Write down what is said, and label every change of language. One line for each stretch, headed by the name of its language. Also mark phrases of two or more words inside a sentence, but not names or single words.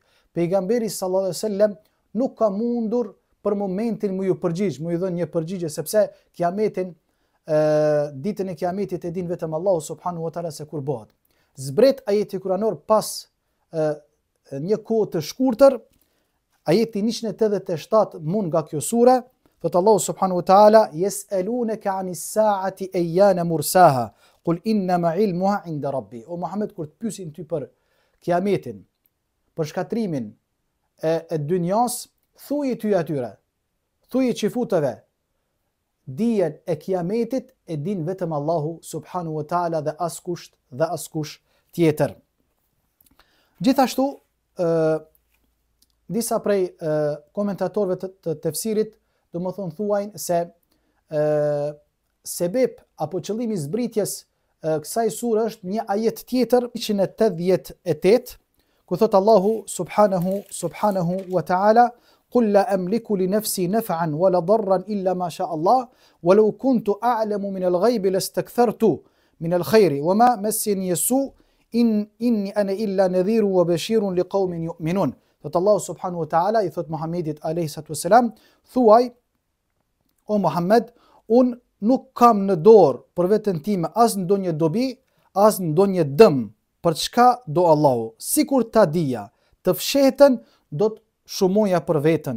Albanian: Pejgamberi
Arabic: صلى الله عليه وسلم
Albanian: nuk ka mundur për momentin mu ju përgjigj, mu ju dhënë një përgjigje, sepse Kiametin, ditën e Kiametit e din vetëm
Arabic: الله سبحانه وتعالى
Albanian: se kur bëhet. Zbret ajeti kuranor pas një kohë të shkurtër, ajeti 187 mund nga kjo sure, thot
Arabic: الله سبحانه وتعالى: يسألونك عن الساعة أيان مرساها قل إنما علمها عند ربي.
Albanian: O Muhammed, kur të pyesin ty për Kiametin, për shkatrimin e dynjas, thuaj ty atyre, thuaj qifuteve, dijen e Kiametit e din vetëm
Arabic: الله سبحانه وتعالى
Albanian: dhe askush tjetër. Gjithashtu disa prej komentatorëve të tefsirit domethënë thuajnë se sebeb apo qëllimi i zbritjes kësaj sure është një ajet tjetër 188, ku thot
Arabic: الله سبحانه وتعالى: قل لا أملك لنفسي نفعا ولا ضرا إلا ما شاء الله ولو كنت أعلم من الغيب لاستكثرت من الخير وما مسني السوء إني أنا إلا نذير وبشير لقوم يؤمنون.
Albanian: Thot
Arabic: الله سبحانه وتعالى
Albanian: i thot Muhamedit
Arabic: عليه الصلاة والسلام:
Albanian: thuaj, o Muhammed, unë nuk kam në dorë për veten time as ndonjë dobi, as ndonjë dëm, për çka do Allahu. Sikur ta dija, të fshehtën do të shumoja për veten.